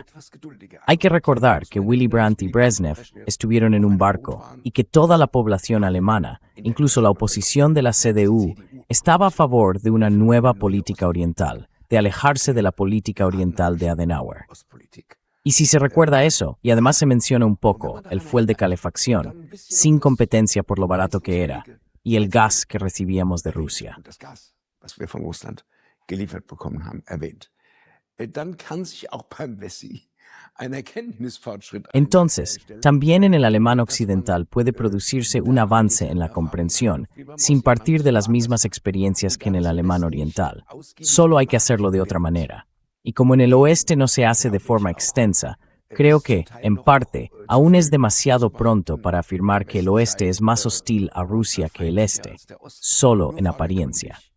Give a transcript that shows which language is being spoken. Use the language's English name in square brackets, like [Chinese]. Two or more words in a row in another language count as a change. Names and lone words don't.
[Spanish] Hay que recordar que Willy Brandt y Brezhnev estuvieron en un barco y que toda la población alemana, incluso la oposición de la CDU, estaba a favor de una nueva política oriental, de alejarse de la política oriental de Adenauer. Y si se recuerda eso, y además se menciona un poco el fuel de calefacción, sin competencia por lo barato que era, y el gas que recibíamos de Rusia. [German] Was wir von Russland geliefert bekommen haben, erwähnt. Dann kann sich auch beim Wessi ein Erkenntnisfortschritt [Spanish] Entonces, también en el alemán occidental puede producirse un avance en la comprensión, sin partir de las mismas experiencias que en el alemán oriental. Solo hay que hacerlo de otra manera. Y como en el oeste no se hace de forma extensa, creo que, en parte, aún es demasiado pronto para afirmar que el oeste es más hostil a Rusia que el este, solo en apariencia.